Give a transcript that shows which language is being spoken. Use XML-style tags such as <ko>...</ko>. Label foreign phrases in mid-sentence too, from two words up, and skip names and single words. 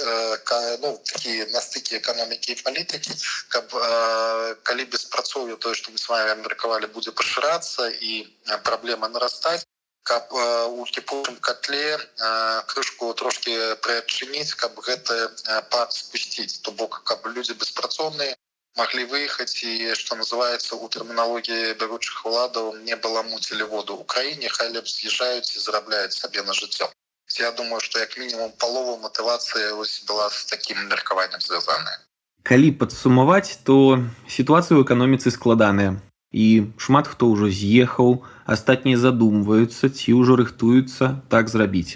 <be>такі на стыкі эканомікі і палітыкі, каб калі беспрацоўе, тое, што мы з вами абмеркавалі, будзе пашырацца і праблема нарастаць, каб у кіпучым котле крышку трошки прыадчыніць, каб гэты пар спусціць, то бок, каб людзі беспрацоўныя</be> <ru>могли выехать и, что называется,</ru> <be>у терминологии бягучых уладаў не баламуцілі воду ў краіне, хай лепш з'язджаюць і зарабляюць сабе на жыццё.</be> <ru>Я думаю, что</ru> <be>як мінімум палова матывацыі была з такім меркаваннем звязаная. Калі падсумаваць, то сітуацыя ў эканоміцы складаная. І шмат хто ўжо з'ехаў, астатнія задумваюцца ці ўжо рыхтуюцца так зрабіць.</be>